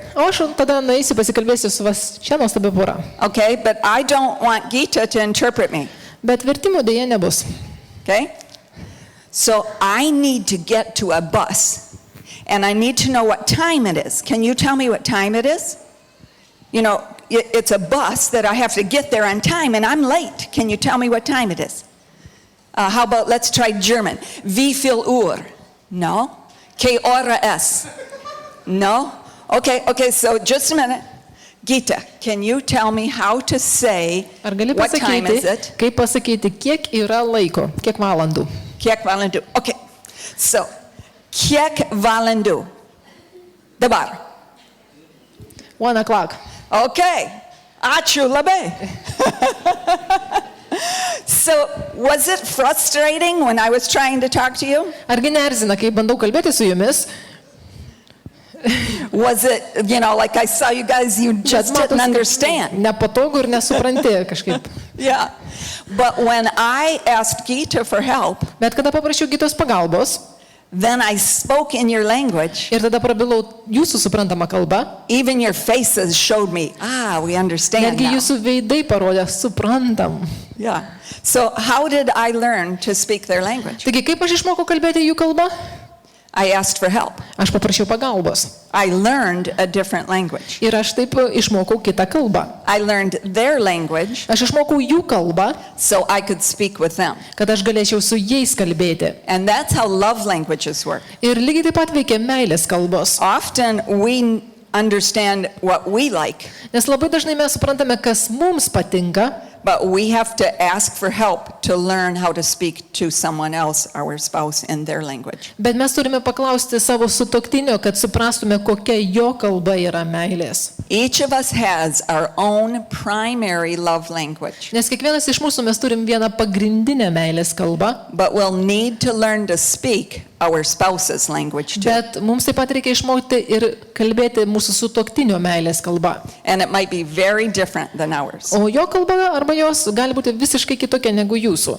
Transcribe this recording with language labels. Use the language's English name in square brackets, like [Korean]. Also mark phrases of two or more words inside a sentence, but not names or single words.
[Lithuanian] O aš tada nueisiu pasikalbėsiu su vas čia nuostabi pora. [English] Okay, but I don't want Gita to interpret me. [Lithuanian] Bet vertimo dėja nebus. [English] Okay? So I need to get to a bus, and I need to know what time it is. Can you tell me what time it is? You know, it's a bus that I have to get there on time, and I'm late. Can you tell me what time it is? How about, let's try German. [German] Wie viel Uhr? [English] No. Que hora es? No. Okay, so just a minute. Gita, can you tell me how to say [Lithuanian] Ar gali [English] what time is [Lithuanian] pasakyti, [English] it? [Lithuanian] kaip pasakyti, kiek yra laiko, kiek valandų? Kiek valandų? [English] Okay, so, [Lithuanian] kiek valandų? Dabar. [English] 1 o'clock. [Lithuanian] Okay, ačiū labai. [English] So, was it frustrating when I was trying to talk to you? [Lithuanian] Argi neerzina, kai bandau kalbėti su jumis? [English] Was it, like I saw you guys, you just didn't understand. [Lithuanian] Nepatogu ir nesupranti kažkaip. [English] Yeah, but when I asked Gita for help, [Lithuanian] Bet kada paprašiau Gitos pagalbos [English] then I spoke in your language. [Lithuanian] ir tada prabilau jūsų suprantamą kalbą, [English] Even your faces showed me, we understand [Lithuanian] netgi [English] now. [Lithuanian] jūsų veidai parodė, suprantam. [English] Yeah. So how did I learn to speak their language? [Lithuanian] Taigi, kaip aš išmokau kalbėti jų kalbą? [English] I asked for help. [Lithuanian] Aš paprašiau pagalbos. [English] I learned a different language. [Lithuanian] Ir aš taip išmokau kitą kalbą. [English] I learned their language [Lithuanian] Aš išmokau jų kalbą, [English] so I could speak with them. [Lithuanian] kad aš galėčiau su jais kalbėti. [English] And that's how love languages work. [Lithuanian] Ir lygiai taip pat veikia meilės kalbos. [English] Often we understand what we like, [Lithuanian] Nes labai dažnai mes suprantame, kas mums patinka, [English] but we have to ask for help to learn how to speak to someone else, our spouse, in their language. [Lithuanian] bet mes turime paklausti savo sutuoktinio, kad suprastume, kokia jo kalba yra meilės. [English] Each of us has our own primary love language, [Lithuanian] Nes kiekvienas iš mūsų mes turim vieną pagrindinę meilės kalbą, [English] but we'll need to learn to speak our spouse's language too. [Lithuanian] bet mums taip pat reikia išmokti ir kalbėti mūsų sutuoktinio meilės kalba. [English] And it might be very different than ours. [Lithuanian] O jo kalba arba jos gali būti visiškai kitokia negu jūsų.